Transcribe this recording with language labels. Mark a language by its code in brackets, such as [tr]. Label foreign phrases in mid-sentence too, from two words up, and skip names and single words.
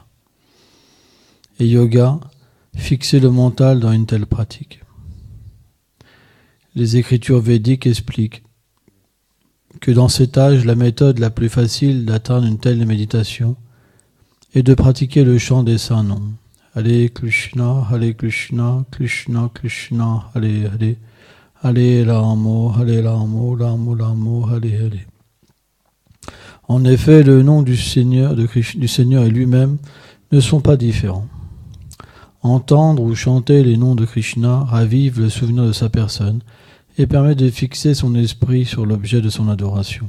[fr] Et yoga, fixer le mental dans une telle pratique. Les écritures védiques expliquent que dans cet âge, la méthode la plus facile d'atteindre une telle méditation est de pratiquer le chant des saints noms. [sa] हरे कृष्ण, कृष्ण कृष्ण, हरे हरे, हरे रामो, रामो रामो, हरे हरे. [fr] En effet, le nom du Seigneur et lui-même ne sont pas différents. Entendre ou chanter les noms de Krishna ravive le souvenir de sa personne et permet de fixer son esprit sur l'objet de son adoration.